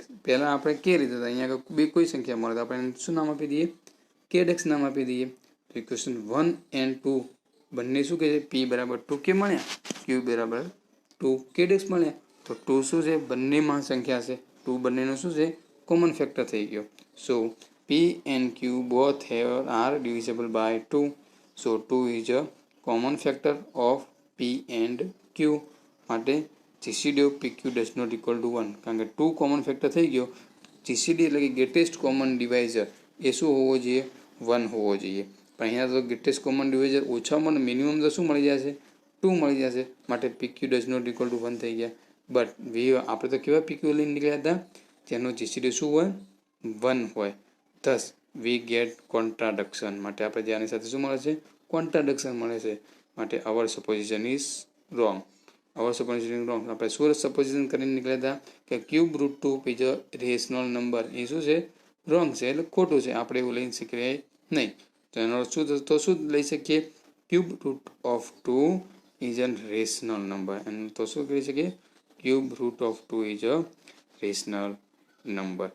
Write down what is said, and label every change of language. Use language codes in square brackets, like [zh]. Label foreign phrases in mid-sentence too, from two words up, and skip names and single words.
[gu] પહેલાં આપણે કે રીતે હતા, અહીંયા બે કોઈ સંખ્યા મળે તો આપણે શું નામ આપી દઈએ? kdex નામ આપી દઈએ. તો [en] equation 1 and 2 [gu] બંને શું કહે છે? p બરાબર 2k મળ્યા, q બરાબર 2kdex મળ્યા. તો 2 શું છે? બંનેમાં સંખ્યા છે. 2 બંનેનો શું છે? [en] common factor [gu] થઈ ગયો. [en] સો p and q both are divisible by 2. So 2 is a common factor of p and q. માટે GCD of PQ does not equal to 1. [gu] કારણ કે 2 [en] common factor [gu] થઈ ગયો. GCD એટલે કે [en] greatest common divisor [gu] એ શું હોવો જોઈએ? 1 હોવો જોઈએ. પણ અહીંયા તો [en] greatest common divisor [gu] ઓછામાં મિનિમમ તો શું મળી જશે? 2 મળી જશે. માટે [en] PQ does not equal to 1 [gu] થઈ ગયા. બટ આપણે તો કેવા PQ લઈને નીકળ્યા હતા જેનો GCD શું હોય? 1 હોય. [en] thus we get contradiction. [gu] માટે આપણે જેની સાથે શું મળે છે? કોન્ટ્રાડિક્શન મળે છે. [en] માટે our supposition is wrong. our supposition is wrong. [gu] આપણે શું સપોઝિશન કરીને નીકળ્યા હતા કે [en] cube root 2 is a rational number. [gu] એ શું છે? રોંગ છે, એટલે ખોટું છે. આપણે એવું લઈ શકીએ નહીં. તો એનો શું લઈ શકીએ? [en] cube root of 2 is a rational number. [gu] એનું તો શું કરી શકીએ? [en] cube root of 2 is a rational number.